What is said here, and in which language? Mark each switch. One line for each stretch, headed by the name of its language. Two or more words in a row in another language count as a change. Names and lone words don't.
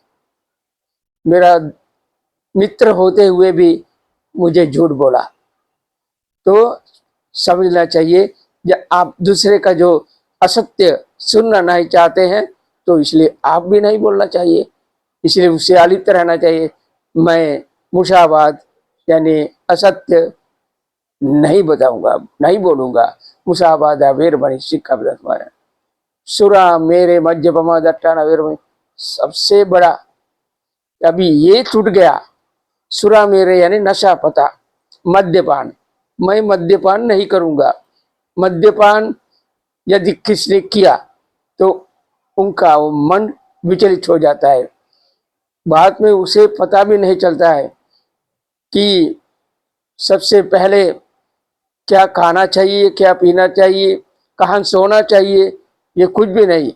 Hindi: मेरा मित्र होते हुए भी मुझे झूठ बोला, तो समझना चाहिए जब आप दूसरे का जो असत्य सुनना नहीं चाहते हैं तो इसलिए आप भी नहीं बोलना चाहिए, इसलिए उससे अलिप्त रहना चाहिए। मैं मुसावाद यानी असत्य नहीं बताऊंगा, नहीं बोलूंगा।
Pali: मुसावादा वेरमणि सिक्खापदं। सुरा मेरे मध्यपमा दट्टाना वेरमणि,
Hindi: सबसे बड़ा अभी ये टूट गया।
Pali: सुरा मेरे
Hindi: यानी नशा पता, मद्यपान, मैं मद्यपान नहीं करूंगा। मद्यपान यदि किसने किया तो उनका वो मन विचलित हो जाता है, बाद में उसे पता भी नहीं चलता है कि सबसे पहले क्या खाना चाहिए, क्या पीना चाहिए, कहाँ सोना चाहिए, ये कुछ भी नहीं।